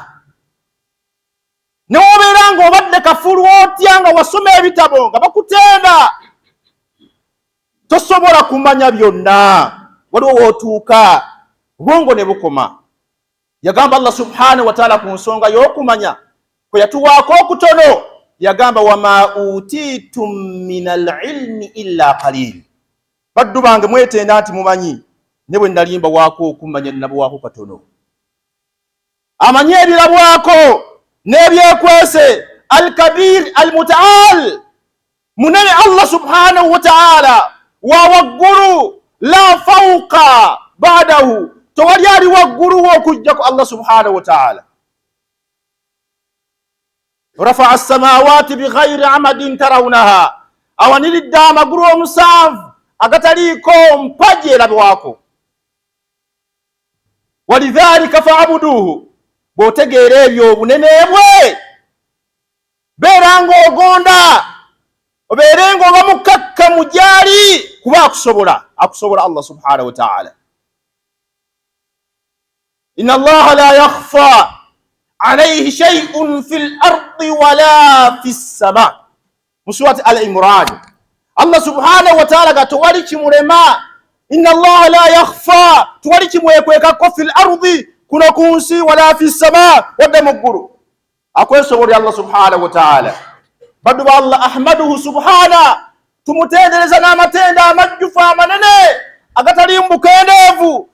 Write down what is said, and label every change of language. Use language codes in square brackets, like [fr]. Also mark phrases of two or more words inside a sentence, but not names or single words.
[lg] Newobeera ng'obadde kafulu otya nga wasoma ebitabo nga bakutenda, tosobola kumanya byonna. Waliwo wootuuka obwongo ne bukoma. Yagamba [ar] الله سبحانه وتعالى [lg] ku nsonga y'okumanya kwe yatuwaako okutono, yagamba [ar] وما أوتيتم من العلم إلا قليلا. [lg] Baddu bange mwetenda nti mumanyi, ne bwe nalimba waako okumanya nabwaako katono. Amanyi ebirabwako n'ebyekwese, [ar] الكبير المتعال, [lg] munene [ar] الله سبحانه وتعالى, [lg] wa waggulu, [ar] لا فوقه بعده, [lg] tewali ali waggulu okujjako [ar] الله سبحانه وتعالى. رفع السماوات بغير عمد ترونها, [lg] awaniridde amagulu omusanvu agataliiko mpagi erabwako. [ar] ولذلك فاعبدوه, [lg] bw'otegeera ebyo obunene bwe, beera ng'ogonda, obeere ng'oba mukakkamu gy'ali, kuba akusobola [ar] الله سبحانه وتعالى. إن الله لا يخفى عليه شيء في الأرض ولا في السماء. [lg] Mu surati Al-Imran, [ar] الله سبحانه وتعالى [lg] ga tewali kimulema. [ar] إن الله لا يخفى, [lg] tewali kimwekwekako [ar] في الأرض, [lg] kuno ku nsi, [ar] ولا في السماء, [lg] wadde mu ggulu. Akwesobolya [ar] الله سبحانه وتعالى. [lg] Baddu ba Allah, [ar] أحمده سبحانه, [lg] tumutendereza n'amatenda amajjufu amanene agatali mbukendeevu.